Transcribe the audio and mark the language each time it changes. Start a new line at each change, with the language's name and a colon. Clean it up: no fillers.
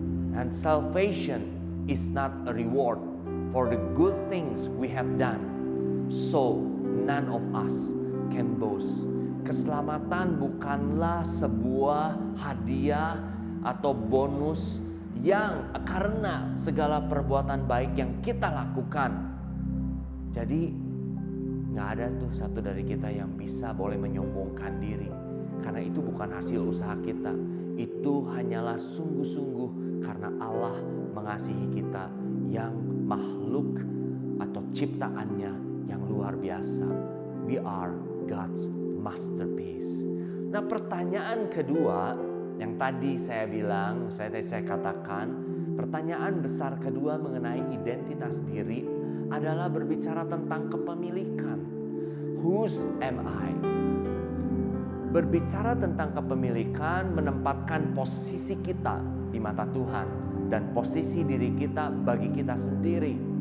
English: And salvation is not a reward for the good things we have done, so none of us can boast.
Indonesian: Keselamatan bukanlah sebuah hadiah atau bonus yang karena segala perbuatan baik yang kita lakukan. Jadi gak ada tuh satu dari kita yang bisa boleh menyombongkan diri, karena itu bukan hasil usaha kita. Itu hanyalah sungguh-sungguh karena Allah mengasihi kita yang makhluk atau ciptaannya yang luar biasa.
English: We are God's masterpiece.
Indonesian: Nah, pertanyaan kedua yang tadi saya bilang, saya katakan, pertanyaan besar kedua mengenai identitas diri adalah berbicara tentang kepemilikan.
English: Whose am I?
Indonesian: Berbicara tentang kepemilikan menempatkan posisi kita di mata Tuhan dan posisi diri kita bagi kita sendiri.